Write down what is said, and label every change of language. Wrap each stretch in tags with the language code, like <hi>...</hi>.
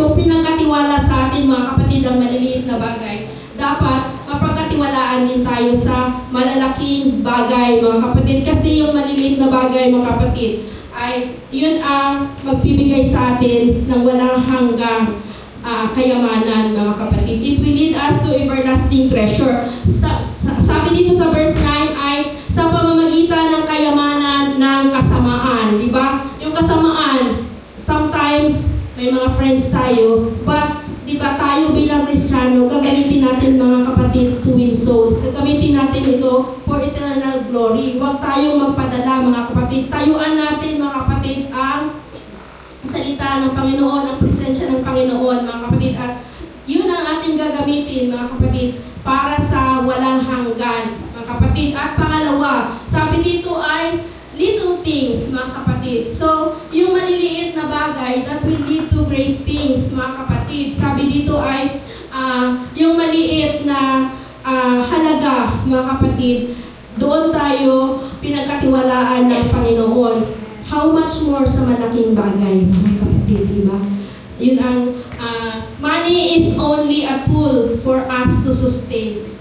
<tl>Kung pinagkatiwala sa atin, mga kapatid, ang maliliit na bagay, dapat mapagkatiwalaan din tayo sa malalaking bagay, mga kapatid. Kasi yung maliliit na bagay, mga kapatid, ay yun ang magbibigay sa atin ng walang hanggang kayamanan, mga kapatid.</tl> <en>It will lead us to everlasting treasure.</en> <tl>Sabi dito sa verse 9 ay sa pamamagitan ng kayamanan ng kasamaan. Di ba? Yung kasamaan, sometimes may mga friends tayo, but di ba tayo bilang Kristiyano, gagamitin natin mga kapatid</tl> <en>to win souls.</en> <tl>Gagamitin natin ito</tl> <en>for eternal glory.</en> <tl>Huwag tayo magpadala mga kapatid. Tayuan natin mga kapatid ang salita ng Panginoon, ang presensya ng Panginoon, mga kapatid. At yun ang ating gagamitin, mga kapatid, para sa walang hanggan, mga kapatid. At pangalawa, sabi dito ay little things, mga kapatid. So, yung maliliit na bagay</tl> <en>that will lead to great things,</en> <tl>mga kapatid. Sabi dito ay yung maliit na halaga, mga kapatid, doon tayo pinagkatiwalaan ng Panginoon.</tl> <en>How much more</en> <tl>sa malaking bagay, mga kapatid, di ba? Yun ang,</tl> <en>money is only a tool for us to sustain.</en>